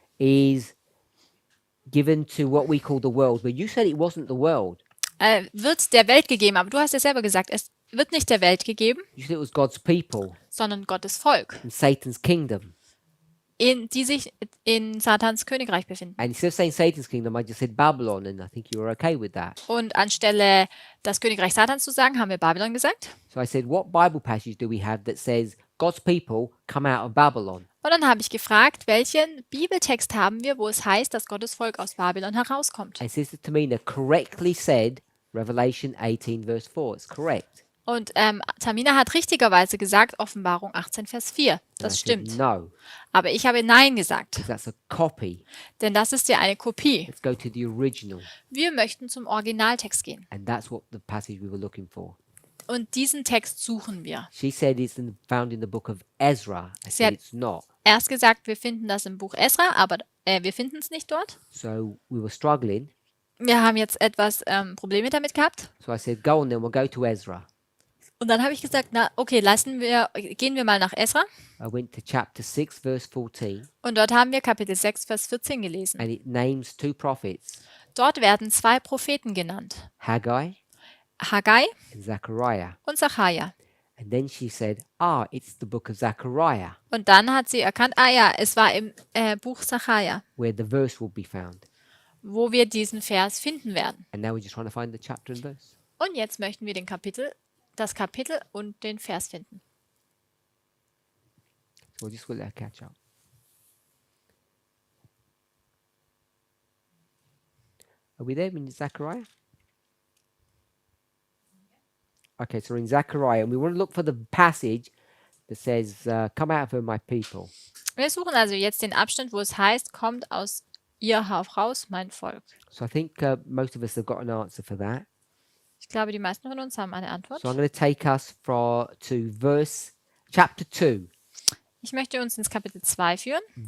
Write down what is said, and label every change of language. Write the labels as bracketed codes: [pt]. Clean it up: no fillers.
[en] is given to what we call the world, but you said it wasn't the world. [de] wird der Welt gegeben, aber du hast ja selber gesagt, es wird nicht der Welt gegeben, [en] You said it was God's people [de] sondern Gottes Volk, [en] and Satan's kingdom. [de] die sich in Satans Königreich befinden. [en] And instead of saying Satan's kingdom, I just said Babylon, and I think you were okay with that. [de] Und anstelle das Königreich Satans zu sagen, haben wir Babylon gesagt. [en] So I said, what Bible passage do we have that says God's people come out of Babylon? [de] Und dann habe ich gefragt, welchen Bibeltext haben wir, wo es heißt, dass Gottes Volk aus Babylon herauskommt. [en] And Sister Tamina correctly said Revelation 18, verse 4. It's correct. [de] Und Tamina hat richtigerweise gesagt, Offenbarung 18, Vers 4. [en] And [de] Das [en] I said, [de] stimmt. [en] no, [de] Aber ich habe Nein gesagt, [en] because that's a copy. [de] denn das ist ja eine Kopie. [en] Let's go to the original. [de] Wir möchten zum Originaltext gehen. [en] And that's what the passage we were looking for. [de] Und diesen Text suchen wir. [en] She said it's found in the book of Ezra. I [de] Sie [en] said [de] hat- [en] it's not. [de] Erst gesagt, wir finden das im Buch Esra, aber wir finden es nicht dort. [en] So we were struggling. [de] Wir haben jetzt etwas Probleme damit gehabt. [en] So I said, go on then, we'll go to Ezra. [de] Und dann habe ich gesagt, na okay, gehen wir mal nach Esra. [en] I went to chapter 6, verse 14, [de] Und dort haben wir Kapitel 6, Vers 14 gelesen. [en] and it names 2 prophets, [de] Dort werden 2 Propheten genannt. [en] Haggai [de] Haggai [en] and Zechariah. [de] und Sacharja. [en] And then she said, "Ah, it's the book of Zechariah, [de] Und dann hat sie erkannt, ah ja, es war im Buch Sacharja, [en] where the verse will be found." [de] wo wir diesen Vers finden werden. [en] And now we're just trying to find the chapter and verse. [de] Und jetzt möchten wir das Kapitel und den Vers finden. [en] So we'll just let her catch up. Are we there in Zechariah? Okay, so we're in Zechariah, and we want to look for the passage that says, "Come out of her, my people." [de] Wir suchen also jetzt den Abschnitt, wo es heißt, kommt aus ihr heraus, mein Volk. [en] So I think most of us have got an answer for that. [de] Ich glaube, die meisten von uns haben eine Antwort. [en] So I'm going to take us to chapter 2, [de] Ich möchte uns ins Kapitel 2 führen